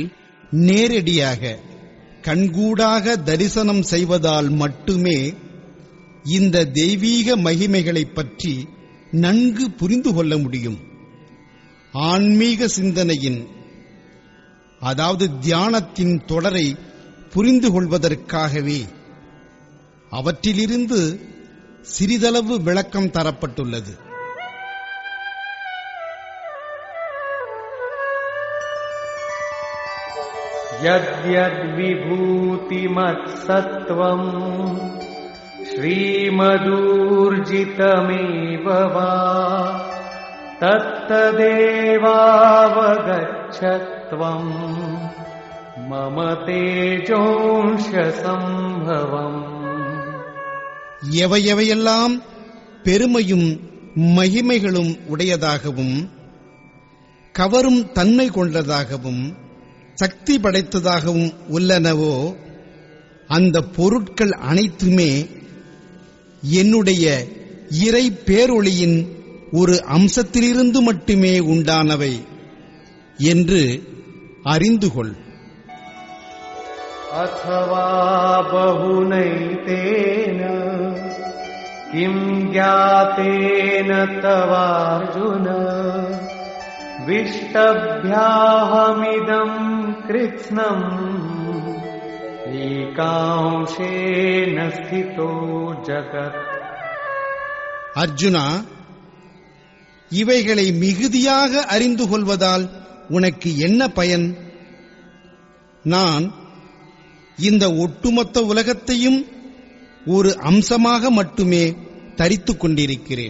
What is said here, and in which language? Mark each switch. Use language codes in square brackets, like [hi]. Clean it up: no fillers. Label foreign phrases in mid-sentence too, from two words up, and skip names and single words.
[ta] நேரடியாக கண்கூடாக தரிசனம் செய்வதால் மட்டுமே இந்த தெய்வீக மகிமைகளைப் பற்றி நன்கு புரிந்து கொள்ள முடியும். ஆன்மீக சிந்தனையின், அதாவது தியானத்தின் தொடரை புரிந்து கொள்வதற்காகவே அவற்றிலிருந்து சிறிதளவு விளக்கம் தரப்பட்டுள்ளது. [sa] यद्यद्विभूतिमत्सत्त्वम् श्रीमदूर्जितमेव वा तत्तदेवावगच्छत्वम् मम तेजोंशसम्भवम्. [ta] எவையெவையெல்லாம் பெருமையும் மகிமைகளும் உடையதாகவும் கவரும் தன்மை கொண்டதாகவும் சக்தி படைத்ததாகவும் உள்ளனவோ அந்த பொருட்கள் அனைத்துமே என்னுடைய இறை பேரொளியின் ஒரு அம்சத்திலிருந்து மட்டுமே உண்டானவை என்று அறிந்து கொள். [sa] अथवा बहुनैतेन किं ज्ञातेन तवार्जुन विष्टभ्याहमिदं कृत्स्नम् एकांशेन स्थितो जगत्. [ta] அர்ஜுனா, இவைகளை மிகுதியாக அறிந்து கொள்வதால் உனக்கு என்ன பயன்? நான் இந்த ஒட்டுமொத்த உலகத்தையும் ஒரு அம்சமாக மட்டுமே தரித்துக் கொண்டிருக்கிறேன்.